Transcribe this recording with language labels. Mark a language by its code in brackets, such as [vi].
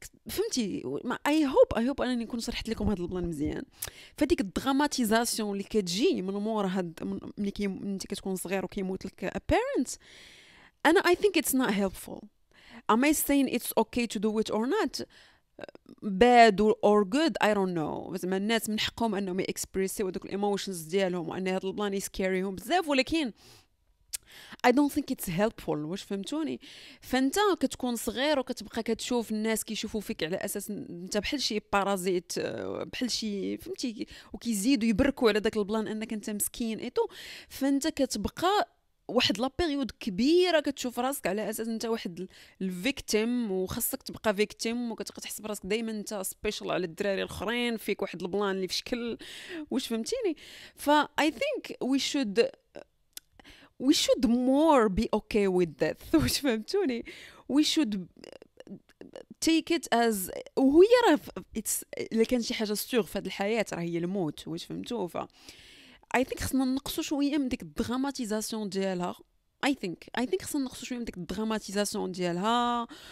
[ar] فهمتي [en] I hope [ar] انني نكون شرحت لكم هذا البلان مزيان. فديك الدراماتيزاسيون اللي كتجي من مور هاد ملي انت كتكون صغير وكيموت لك [en] a parent، [ar] انا [en] I think it's not helpful. Am I saying it's okay to do it or not? bad or good I don't know. [ar] زعما الناس من حقهم انهم يكسبريسيو دوك الايموشنز ديالهم، وان هذا البلان يسكاريهم بزاف، ولكن [en] I don't think it's helpful. [ar] واش فهمتوني؟ فانت كتكون صغير وكتبقى كتشوف الناس كيشوفوا فيك على اساس انت بحال شي بارازيت، بحال شي فهمتي، وكيزيدوا يبركوا على داك البلان انك انت مسكين ايتو. فانت كتبقى واحد لا بيريود كبيره كتشوف راسك على اساس انت واحد الفيكتيم، وخاصك تبقى فيكتيم، وكتحس براسك دائما انت سبيشال على الدراري الاخرين، فيك واحد البلان اللي في شكل. واش فهمتيني؟ [en] I think we should more be okay with death. [ar] واش فهمتوني؟ [en] we should take it as [ar] وهي راه الا كان شي حاجه سيغ في هذه الحياه راه هي الموت. واش فهمتوا؟ [en] I think [ar] خصنا نقصوا شويه من ديك الدراماتيزاسيون ديالها. [en] I think [ar] خصنا نقصوا شويه من ديك الدراماتيزاسيون ديالها.